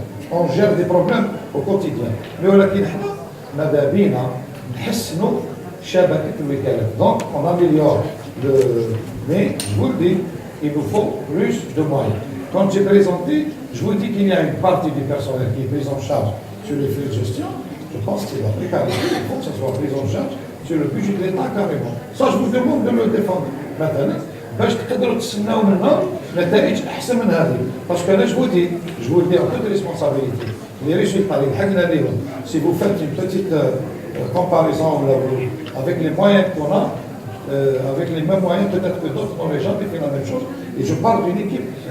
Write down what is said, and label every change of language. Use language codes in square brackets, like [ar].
[fr] On gère des problèmes au quotidien. Mais [ar] ماذا بينا نحسنوا شبكة الوكالات. [fr] Donc on améliore le. Mais je vous le dis, il nous faut plus de moyens. Quand j'ai présenté, je vous dis qu'il y a une partie du personnel qui est prise en charge sur les flux de gestion. Je pense que c'est la précarité, il faut que ça soit pris en charge sur le budget de l'État carrément. Ça, je vous demande de le défendre. Maintenant, [ar] باش تقدروا تستناو منا نتائج احسن من هذه. [fr] Parce que là, je vous dis en toute responsabilité. Les résultats, les [ar] حقنا ليهم. [fr] Si vous faites une petite comparaison avec les moyens qu'on a, avec les mêmes moyens, peut-être que d'autres ont déjà fait la même chose. Et je parle d'une équipe.